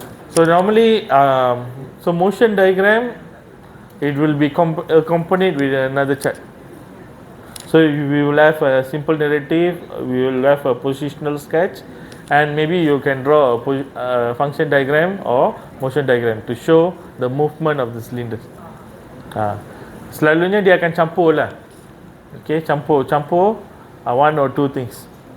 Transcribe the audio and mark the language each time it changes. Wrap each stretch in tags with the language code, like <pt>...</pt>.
<en>So normally, so motion diagram, it will be accompanied with another chart. So we will have a simple narrative, we will have a positional sketch, and maybe you can draw a function diagram or motion diagram to show the movement of the cylinders.</en> <ms>Selalunya dia akan campur lah.</ms> <en>Okay, campur one or two things.</en>